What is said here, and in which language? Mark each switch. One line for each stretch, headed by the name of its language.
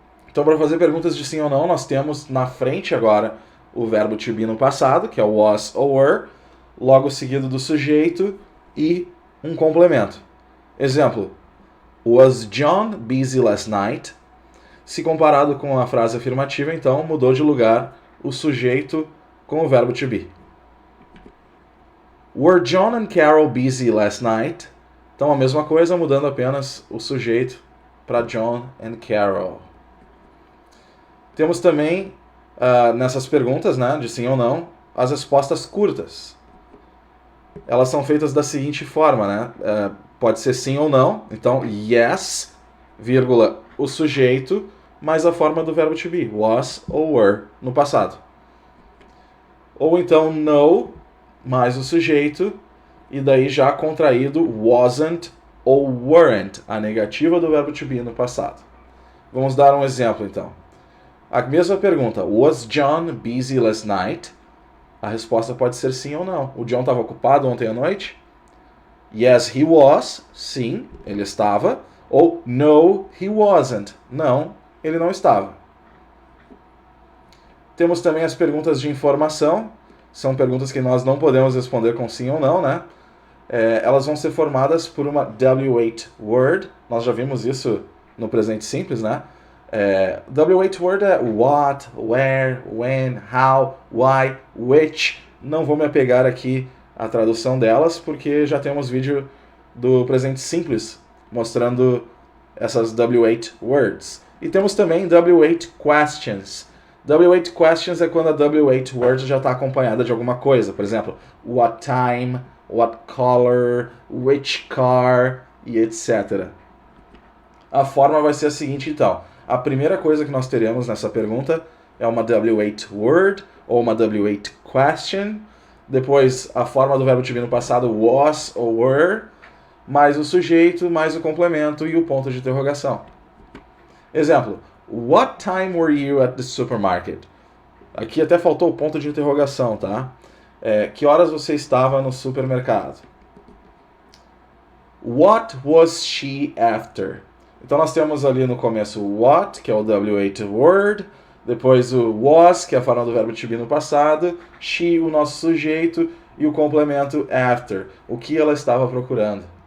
Portuguese: Então, para fazer perguntas de sim ou não, nós temos na frente agora o verbo to be no passado, que é o was ou were, logo seguido do sujeito e um complemento.
English: Exemplo, was John busy last night?
Portuguese: Se comparado com a frase afirmativa, então, mudou de lugar o sujeito com o verbo to be.
English: Were John and Carol busy last night?
Portuguese: Então, a mesma coisa, mudando apenas o sujeito para John and Carol. Temos também, nessas perguntas, né, de sim ou não, as respostas curtas. Elas são feitas da seguinte forma, né? Pode ser sim ou não. Então, yes, vírgula, o sujeito, mais a forma do verbo to be, was ou were, no passado. Ou então, no, mais o sujeito, e daí já contraído wasn't ou weren't, a negativa do verbo to be no passado. Vamos dar um exemplo, então.
English: A mesma pergunta, was John busy last night?
Portuguese: A resposta pode ser sim ou não. O John estava ocupado ontem à noite?
English: Yes, he was.
Portuguese: Sim, ele estava. Ou
English: no, he wasn't.
Portuguese: Não, ele não estava. Temos também as perguntas de informação. São perguntas que nós não podemos responder com sim ou não, né? Elas vão ser formadas por uma W8 word. Nós já vimos isso no presente simples, né? W8 word é what, where, when, how, why, which. Não vou me apegar aqui à tradução delas, porque já temos vídeo do presente simples mostrando essas W8 words. E temos também W8 questions. W8 questions é quando a W8 word já está acompanhada de alguma coisa. Por exemplo, what time, what color, which car, e etc. A forma vai ser a seguinte, então. A primeira coisa que nós teremos nessa pergunta é uma W8 word ou uma W8 question. depois a forma do verbo to be no passado, was ou were, mais o sujeito, mais o complemento e o ponto de interrogação.
English: Exemplo, what time were you at the supermarket?
Portuguese: Aqui até faltou o ponto de interrogação, tá? Que horas você estava no supermercado?
English: What was she after?
Portuguese: Então nós temos ali no começo o what, que é o W8 word, depois o was, que é a forma do verbo to be no passado, she, o nosso sujeito, e o complemento after, o que ela estava procurando.